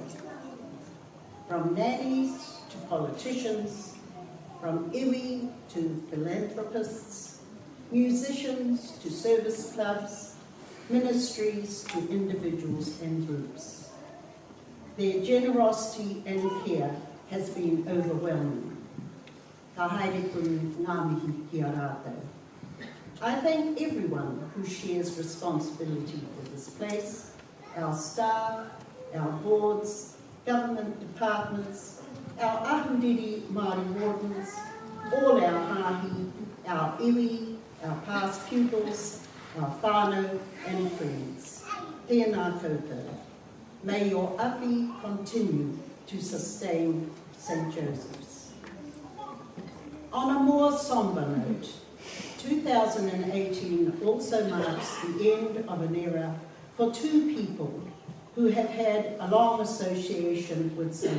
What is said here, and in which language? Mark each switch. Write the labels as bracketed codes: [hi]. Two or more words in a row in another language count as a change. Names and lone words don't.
[en] From nannies to politicians, from iwi to philanthropists, musicians to service clubs, ministries to individuals and groups. Their generosity and care has been overwhelming. [mi] Ka haere tonu ngā mihi ki a rātou. [en] I thank everyone who shares responsibility for this place, our staff, our boards, government departments, our ahuriri Māori wardens, all our hāhi, our iwi, our past pupils, our whānau and friends. [mi] Tēnā koutou. [en] May your api continue to sustain St. Joseph's. On a more sombre note, 2018 also marks the end of an era for two people who have had a long association with St.